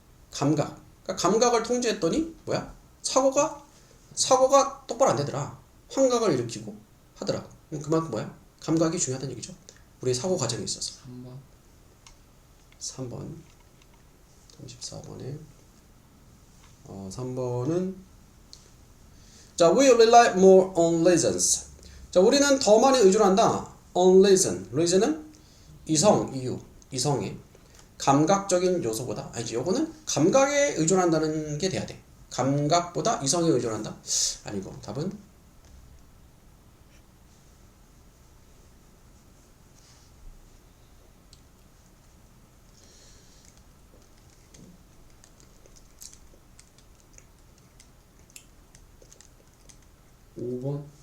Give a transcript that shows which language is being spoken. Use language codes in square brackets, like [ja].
[ko] 감각. 그러니까 감각을 통제했더니 뭐야? 사고가 똑바로 안 되더라. 환각을 일으키고 하더라. 그만큼 뭐야? 감각이 중요하다는 얘기죠. 우리의 사고 과정에 있어서. 3번 34번에 3번은 자, [en] we rely more on reasons. [ko] 자, 우리는 더 많이 의존한다. [en] on reason. [ko] reason은 이유, 이성의 감각적인 요소보다 아니지. 요거는 감각에 의존한다는 게 돼야 돼. 감각보다 이성에 의존한다? 아니고 답은 5번.